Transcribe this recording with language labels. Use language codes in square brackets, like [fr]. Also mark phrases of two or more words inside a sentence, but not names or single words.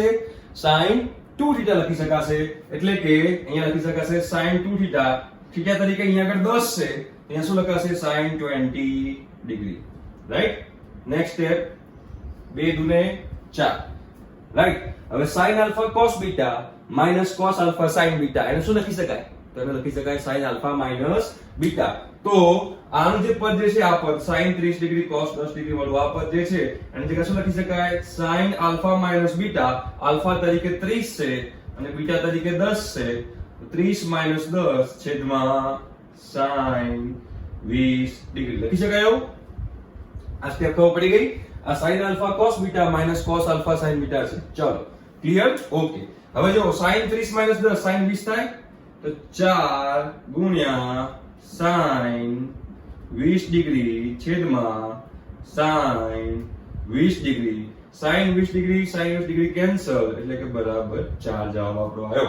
[gu] sin 2θ લખી શકાશે. એટલે કે અહીંયા લખી શકાશે sin 2θ. θ તરીકે અહીંયા આગળ 10 છે, અહીંયા શું લખાશે? sin 20 ડિગ્રી. રાઈટ, [en] next step [gu] 2 દુને 4. રાઈટ, હવે [en] sin alpha cos beta minus cos alpha sin beta [gu] એને શું લખી શકાય? તો એને લખી શકાય [en] sin alpha minus beta. [gu] તો આનું જે પદ જે છે આ પદ sin 30 ડિગ્રી cos 10 ડિગ્રી વાળું આ પદ જે છે એની જગ્યાએ શું લખી શકાય? [en] sin alpha minus beta. [gu] alpha તરીકે 30 છે અને beta તરીકે 10 છે, તો 30 minus 10 છેદમાં sin 20 ડિગ્રી લખી શકાય એવું. આ સ્ટેપ ખબર પડી ગઈ? આ [en] sin alpha cos beta minus cos alpha sin beta [gu] છે. ચલો [en] clear? okay. [gu] હવે જો sin 30 minus 10 sin 20 થાય તો 4 ગુણ્યા sin 20 ડિગ્રી છેદમાં sin 20 ડિગ્રી. sin 20 ડિગ્રી sin 20 ડિગ્રી કેન્સલ એટલે કે બરાબર 4 જવાબ આપણો આવ્યો.